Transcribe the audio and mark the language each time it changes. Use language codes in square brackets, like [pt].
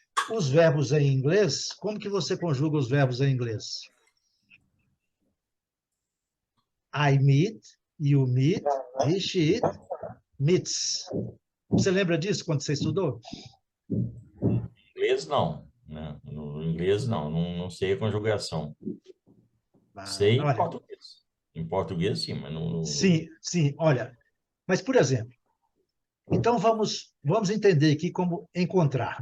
[pt] Os verbos em inglês, como que você conjuga os verbos em inglês? [en] I meet, you meet, he, she, it, meets. [pt] Você lembra disso quando você estudou? Inglês, não. Né? No inglês, não sei a conjugação. Sei em Olha, português. Em português, sim, mas sim, olha. Mas, por exemplo, então vamos entender aqui como encontrar.